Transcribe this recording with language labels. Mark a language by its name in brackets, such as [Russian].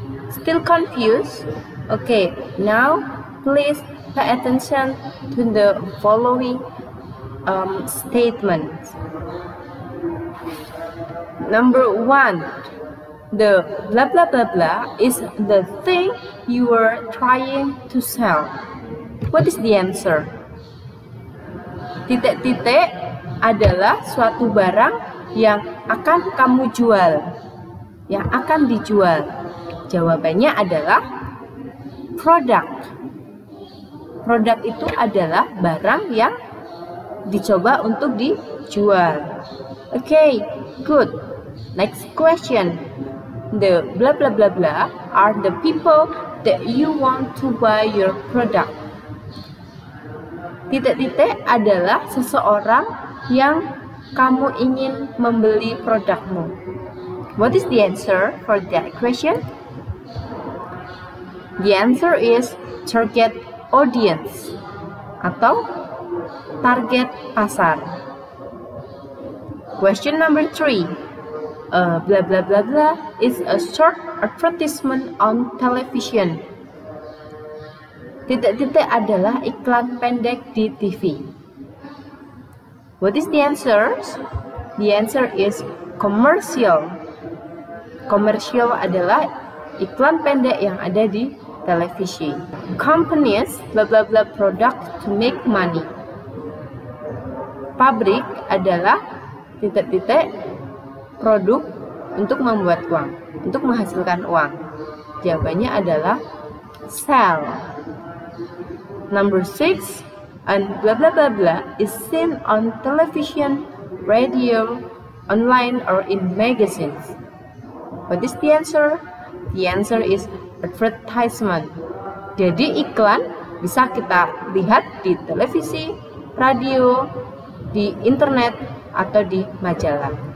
[English] Still confused? Okay, now please pay attention to the following statements. Number 1, the blah blah blah blah is the thing you are trying to sell. What is the answer? [Indonesian] Titik-titik adalah suatu barang yang akan kamu jual, yang akan dijual. Jawabannya adalah produk. Produk itu adalah barang yang dicoba untuk dijual. [English] Okay, good. Next question. The blah blah blah blah are the people that you want to buy your product. [Indonesian] Titik-titik adalah seseorang yang kamu ingin membeli produkmu. [English] What is the answer for that question? The answer is target audience [Indonesian] atau target pasar. [English] Question number 3. Blah blah blah blah is a short advertisement on television. [Indonesian] Titik-titik adalah iklan pendek di TV. [English] What is the answer? The answer is commercial. [Indonesian] Komersial adalah iklan pendek yang ada di televisi. [English] Companies bla bla bla product to make money. [Indonesian] Pabrik adalah titik-titik produk untuk membuat uang, untuk menghasilkan uang. Jawabannya adalah sell. [English] Number 6, and blah blah blah blah is seen on television, radio, online, or in magazines. What is the answer? The answer is advertisement. [Indonesian] Jadi iklan bisa kita lihat di televisi, radio, di internet, atau di majalah.